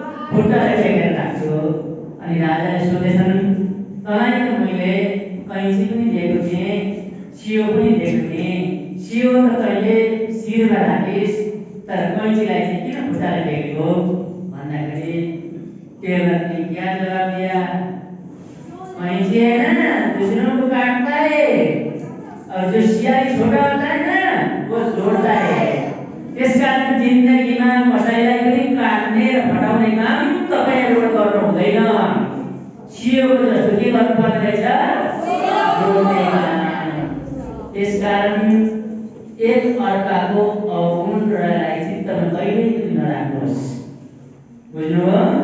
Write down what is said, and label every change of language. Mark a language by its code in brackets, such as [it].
[ne] खुट्टालाई टेकेर राख्थ्यो। अनि राजाले सोधेछन् तँलाई त मैले कैंची पनि दिएको थिएँ, सियो पनि दिएको थिएँ, सियो त तैँले सिरमा राखिस् तर कैंचीलाई चाहिँ किन खुट्टाले टेकेको भन्दाखेरि टेलरले [hi] क्या जवाब दिया? कैंची है ना दूसरों को काटता है और जो सियाई छोटा होता है ना वो जोड़ता है। इस कारण [ne] जिन्दगीमा कसैलाई पनि काट्ने र फटाउने काम तपाईहरुले गर्नु हुँदैन। सियोको जस्तो के गर्नुपर्ने रहेछ? जोड्ने काम। [hi] इस कारण [ne] एक अर्काको अवगुण र चित्तमा कहिल्यै पनि नराख्नुहोस्। बुझ्नुभयो?